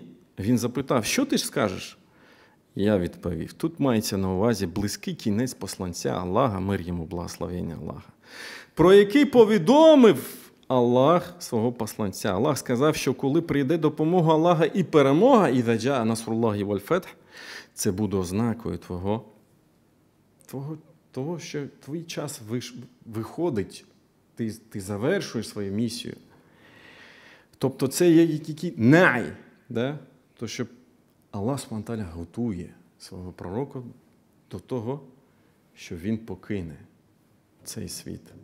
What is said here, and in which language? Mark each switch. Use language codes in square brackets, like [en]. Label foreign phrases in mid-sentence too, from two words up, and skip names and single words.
[uk] Він запитав, що ти ж скажеш? Я відповів, тут мається на увазі близький кінець посланця Аллаха, мир йому, благословення Аллаха, про який повідомив Аллах свого посланця. Аллах сказав, що коли прийде допомога Аллаха і перемога, [ar] «إذا جاء نصر الله والفتح», [uk] це буде ознакою того, що твій час виходить, ти завершуєш свою місію. Тобто це є який най, да? То, що Аллах субхану готує свого пророка до того, що він покине цей світ.